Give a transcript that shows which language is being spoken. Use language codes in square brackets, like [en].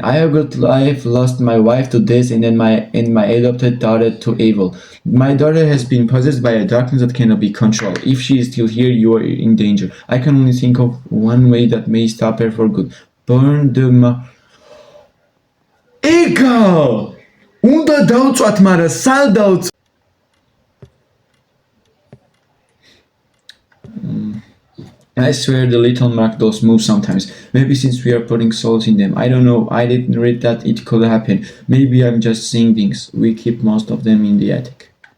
[en] I have lost my wife to death and then my adopted daughter to evil. My daughter has been possessed by a darkness that cannot be controlled. If she is still here, you are in danger. I can only think of one way that may stop her for good. Burn the Ego! [ka] Უნდა დავწვათ, მაგრამ სად დავწვათ? [en] I swear the little Mark dolls move sometimes. Maybe since we are putting souls in them. I don't know. I didn't read that it could happen. Maybe I'm just seeing things. We keep most of them in the attic.